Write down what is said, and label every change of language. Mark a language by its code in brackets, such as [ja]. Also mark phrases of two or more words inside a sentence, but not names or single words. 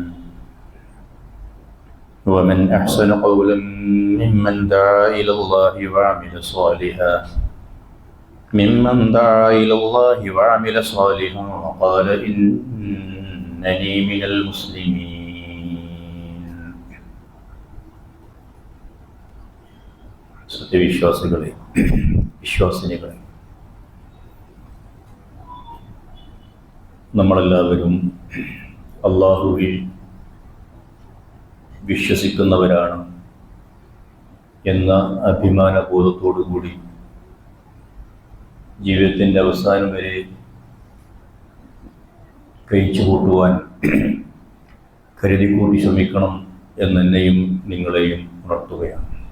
[ar] ومن أحسن قولا ممن دعا إلى الله وعمل صالحا وقال إنني من المسلمين. [ml] സത്യവിശ്വാസികളെ, വിശ്വാസിനികളെ, നമ്മളെല്ലാവരും അല്ലാഹുവിൽ വിശ്വസിക്കുന്നവരാണ് എന്ന അഭിമാനബോധത്തോടുകൂടി ജീവിതത്തിൻ്റെ അവസാനം വരെ കഴിച്ചു കൂട്ടുവാൻ കരുതിക്കൂട്ടി ശ്രമിക്കണം എന്നെന്നെയും നിങ്ങളെയും ഉണർത്തുകയാണ്.